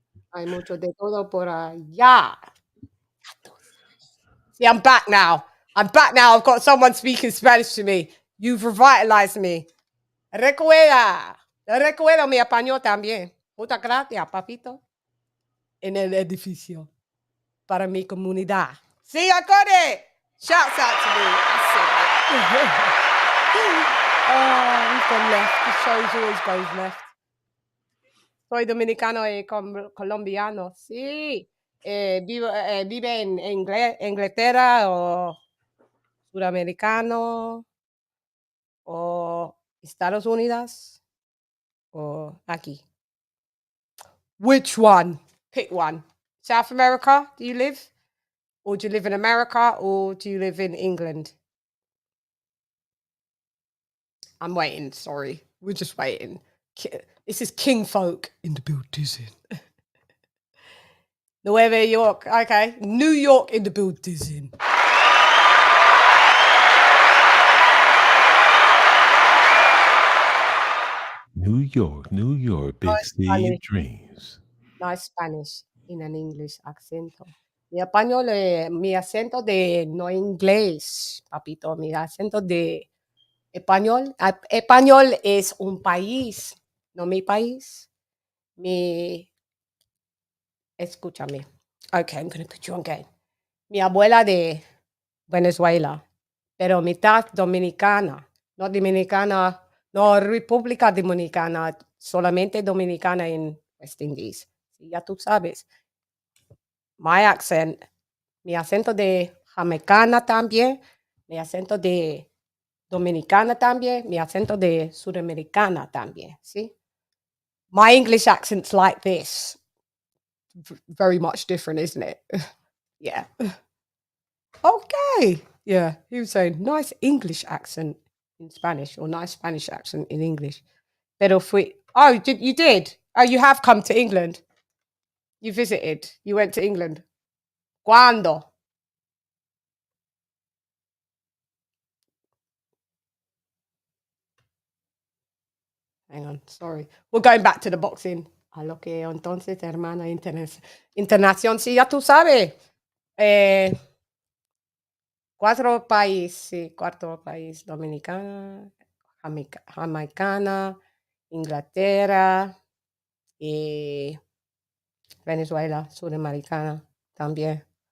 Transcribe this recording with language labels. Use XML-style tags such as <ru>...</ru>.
<es>Hay mucho de todo por allá.</es> <en>See, I'm back now. I've got someone speaking Spanish to me. You've revitalized me.</en> <es>Recuerdo mi español también. Muchas gracias, papito. En el edificio. Para mi comunidad.</es> <en>See, I got it. Shouts out to me. Oh, we've gone left. The show's always goes left.</en> <es>Soy dominicano y colombiano. Sí. Vive en Inglaterra o sudamericano o Estados Unidos o aquí.</es> <en>Which one? Pick one. South America, do you live? Or do you live in America or do you live in England? I'm waiting, sorry. We're just waiting. This is King Folk in the building. Nueva York. Okay. New York in the building. New York, big city of dreams. Nice Spanish in an English accent.</en> <es>Mi español, mi acento de no inglés, papito, mi acento de español. Español es un país, no mi país. Escúchame.</es> <en>Okay, I'm going to put you on game.</en> <es>Mi abuela de Venezuela, pero mitad dominicana. No dominicana, no República Dominicana, solamente dominicana en West Indies. Sí, ya tú sabes.</es> <en>My accent,</en> <es>mi acento de jamaicana también, mi acento de dominicana también, mi acento de sudamericana también, ¿sí?</es> <en>My English accent's like this. Very much different, isn't it? Yeah. Okay. Yeah, he was saying nice English accent in Spanish or nice Spanish accent in English.</en> <es>Pero fui.</es> <en>Oh, you did? Oh, you have come to England. You visited. You went to England. ¿Cuándo? Hang on, sorry. We're going back to the boxing.</en> <es>A lo que entonces, hermana, internación, sí, ya tú sabes. Cuatro países, Dominicana, Jamaicana, Inglaterra, y Venezuela, Sudamericana también.</es>